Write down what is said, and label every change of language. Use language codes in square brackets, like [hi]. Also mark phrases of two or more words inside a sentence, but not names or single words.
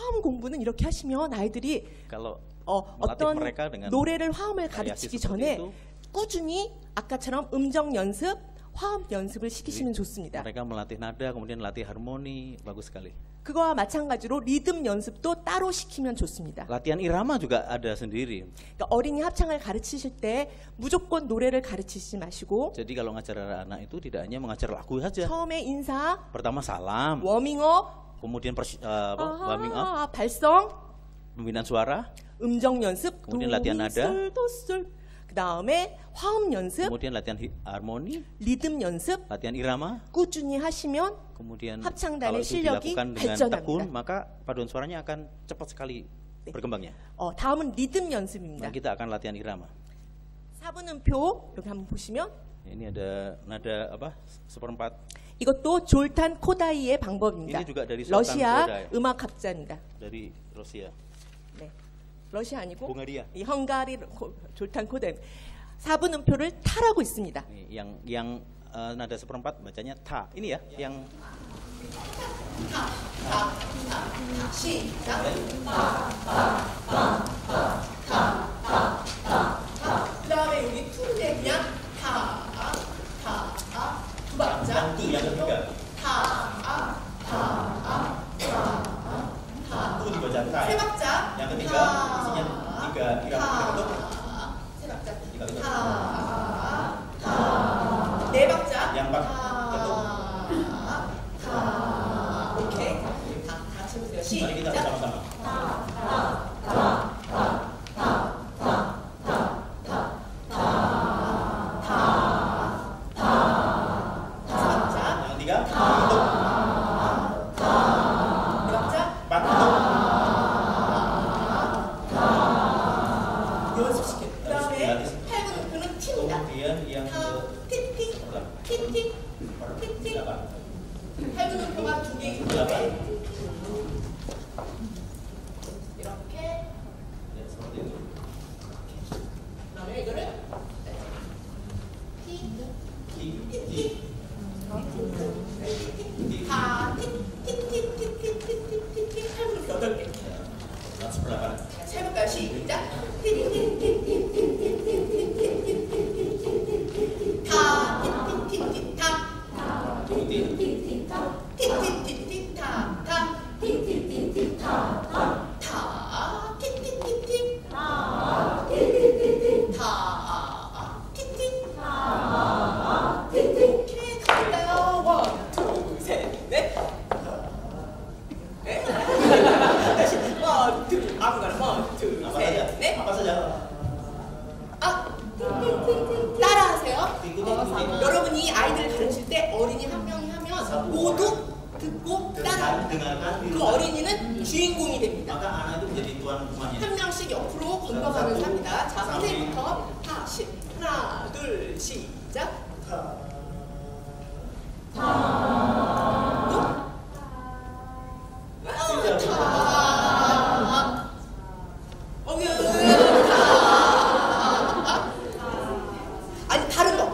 [ko] 공부는 이렇게 하시면 아이들이 [id] Kalau [ko] 어떤 [id] mereka dengan [ko] 노래를 화음을 [id] variasi [ko] 가르치기 [id] seperti [ko] 전에 [id] itu, [ko] 꾸준히 아까처럼 음정 연습, 화음 연습을 시키시면 좋습니다. [id] mereka melatih nada, kemudian latih harmoni, bagus sekali. [ko] 그거와 마찬가지로 리듬 연습도 따로 시키면 좋습니다. [id] Latihan irama juga ada sendiri. [ko] 그러니까 어린이 합창을 가르치실 때 무조건 노래를 가르치지 마시고 [id] Jadi kalau ngajar anak itu tidak hanya mengajar lagu saja. [ko] 처음에 인사, [id] Pertama salam, [ko] 워밍업, [id] kemudian [en] warming up, [ko] 발성, [id] pembinaan suara, [ko] 음정 연습, [id] kemudian latihan nada, [ko] 도솔, 그 다음에 화음 연습, [id] kemudian latihan harmoni, [ko] 리듬 연습 [id] latihan irama, [ko] 꾸준히 하시면 [id] kemudian [ko] 합창단의 [id] kalau itu [ko] 실력이 [id] dilakukan dengan [ko] 발전합니다. [id] tekun, maka paduan suaranya akan cepat sekali berkembangnya. [ko] 다음은 리듬 연습입니다. [id] Nah, kita akan latihan irama. [ko] 4분음표 여기 한번 보시면 [id] Ini ada nada apa? seperempat. [ko] 이것도 졸탄 코다이의 방법입니다. [id] Ini juga dari Sultan [ko] 러시아 [id] Kodaly. [ko] 음악학자입니다. [id] Dari Rusia. [ko] 네. 러시아 아니고 [id] Hungaria. [ko] 이 헝가리 졸탄 코다이 4분음표를 타라고 있습니다. [id] Yang nada seperempat bacanya ta. Ini ya, yang [ko] 시작. 그다음에 여기 투인데 그냥 두 박자. [id] tu yang ketiga. Tu dibaca ta. [ko] 세 박자. [id] Yang ketiga isinya tiga irama ketuk. [ko] 세 박자. [id] Tiga ketuk. [ko] 네 박자. [id] Yang empat ketuk. [ko] 오케이. 다 같이 해보세요. [id] Mari kita [ko] 시작. [id] bersama-sama. Yang ketiga ketuk. [ko] 네 박자. [id] Empat ketuk. [ko] 연습시켜. 그다음에 8분음표는 팁니다. [id] Kemudian yang [ko] 티티. 티티. 티티. [id] ke-8. [ko] 8분음표가 두 개이기 때문에 이렇게 [id] Ya, seperti itu. [ko] 그다음에 이거를 티, [id] Ti, [ko] 티, [id] ti, [ko] 다 티, 티, 티, 티, 티, 티, 티, 티, 티, 8분음표 8개. [id] dan seperempat. [ko] 세 볼까요? 시작. 티, 티, 티, 티, 티, 티, 티, 티, 티, 티, 티, 티, 티, 다, 티, 티, 티, 티, 다. [id] Ikuti. [ko] 티티티티 타타 티티티티 타타 타 티티티티 타 티티티티 타 티티 타 티티 오케이 갑니다. [en] one, two, [ko] 셋, 넷. 네? 다시 [en] one, two, [ko] 아무거나 [en] one, two, [id] Apa [ko] 셋, [id] saja? [ko] 넷. [id] Apa saja? [ko] 따라하세요. [id] ikuti. [ko] 여러분이 아이들 가르칠 때 어린이 한 명이 하면 모두 듣고 따라. [id] Dengarkan. [ko] 그 어린이는 주인공이 됩니다. [id] Maka anak itu menjadi tuan rumahnya. [ko] 한 명씩 옆으로 건너가면서 합니다. 자, 선생님부터 다시 하나, 둘, 시작. 아니 다른 거.